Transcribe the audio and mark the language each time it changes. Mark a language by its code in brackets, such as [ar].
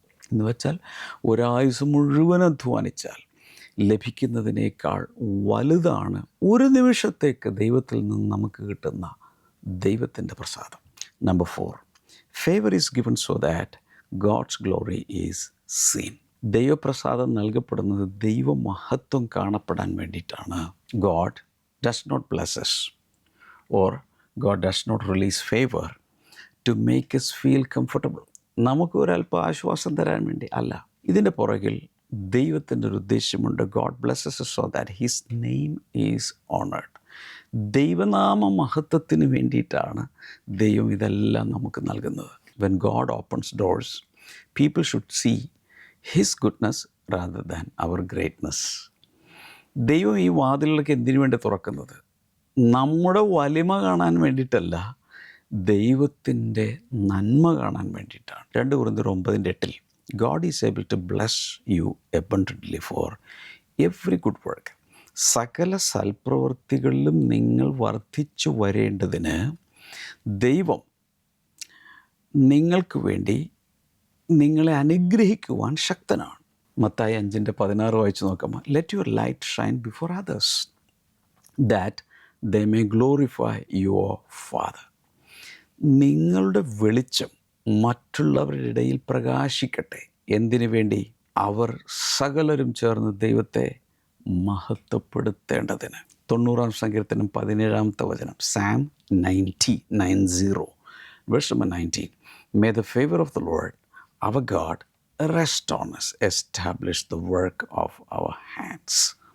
[ml] എന്ന് വെച്ചാൽ ഒരായുസ് മുഴുവൻ അധ്വാനിച്ചാൽ ലഭിക്കുന്നതിനേക്കാൾ വലുതാണ് ഒരു നിമിഷത്തേക്ക് ദൈവത്തിൽ നിന്ന് നമുക്ക് കിട്ടുന്ന ദൈവത്തിൻ്റെ പ്രസാദം. [en] Number 4, favour is given so that God's glory is seen. [ml] ദൈവപ്രസാദം നൽകപ്പെടുന്നത് ദൈവമഹത്വം കാണപ്പെടാൻ വേണ്ടിയിട്ടാണ്. [en] God does not bless us, or God does not release favor to make us feel comfortable. [ml] നമുക്ക് ഒരല്പം ആശ്വാസം തരാൻ വേണ്ടി അല്ല. ഇതിൻ്റെ പുറകിൽ ദൈവത്തിൻ്റെ ഒരു ഉദ്ദേശമുണ്ട്. [en] God blesses us so that His name is honored. [ml] ദൈവനാമ മഹത്വത്തിന് വേണ്ടിയിട്ടാണ് ദൈവം ഇതെല്ലാം നമുക്ക് നൽകുന്നത്. [en] When God opens doors, people should see His goodness rather than our greatness. [ml] ദൈവം ഈ വാതിലുകൾക്ക് എന്തിനു വേണ്ടി തുറക്കുന്നത്? നമ്മുടെ വലിമ കാണാൻ വേണ്ടിയിട്ടല്ല, ദൈവത്തിൻ്റെ നന്മ കാണാൻ വേണ്ടിയിട്ടാണ്. [en] 2 Corinthians 9:8, God is able to bless you abundantly for every good work. [ml] സകല സൽപ്രവൃത്തികളിലും നിങ്ങൾ വർദ്ധിച്ചു വരേണ്ടതിന് ദൈവം നിങ്ങൾക്ക് വേണ്ടി നിങ്ങളെ അനുഗ്രഹിക്കുവാൻ ശക്തനാണ്. [en] Mathai 5:16 [ml] വായിച്ച് നോക്കാം. [en] Let your light shine before others that they may glorify your father. [ml] നിങ്ങളുടെ വെളിച്ചം മറ്റുള്ളവരുടെ ഇടയിൽ പ്രകാശിക്കട്ടെ. എന്തിനു വേണ്ടി? അവർ സകലരും ചേർന്ന് ദൈവത്തെ മഹത്വപ്പെടുത്തേണ്ടതിന്. 90-ാം സങ്കീർത്തനം 17-ാമത്തെ വചനം, [en] Psalm 90 verse number 19, may the favor of the Lord our God rest on us, establish the work of our hands.